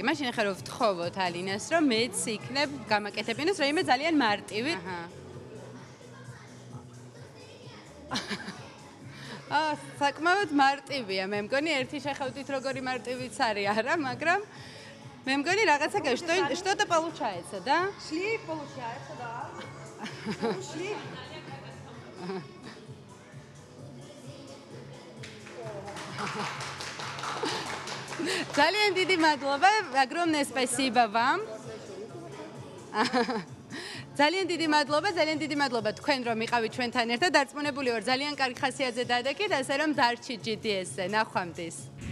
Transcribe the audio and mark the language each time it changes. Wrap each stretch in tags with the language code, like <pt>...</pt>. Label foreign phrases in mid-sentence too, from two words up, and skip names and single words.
<ka>მაშინ ახლა რომ ვთხოვოთ ალინას, რომ მეც იქნებ გამაკეთებინოს რაიმე ძალიან მარტივი. საკმაოდ მარტივია. მე მგონი ერთი შეხედვით როგორი მარტივიც არის არა, მაგრამ მე მგონი რაღაცა</ka> <ru>что-то получается, да? Шли, получается, да. Ушли.</ru> <ka>ძალიან დიდი მადლობა,</ka> <ru>огромное спасибо вам.</ru> <ka>ძალიან დიდი მადლობა თქვენ რომ იყავით ჩვენთან ერთად. დარწმუნებული ვარ ძალიან კარგი ხასიათზე დადექით, ასე რომ დარჩით GDS-ზე. ნახვამდის.</ka>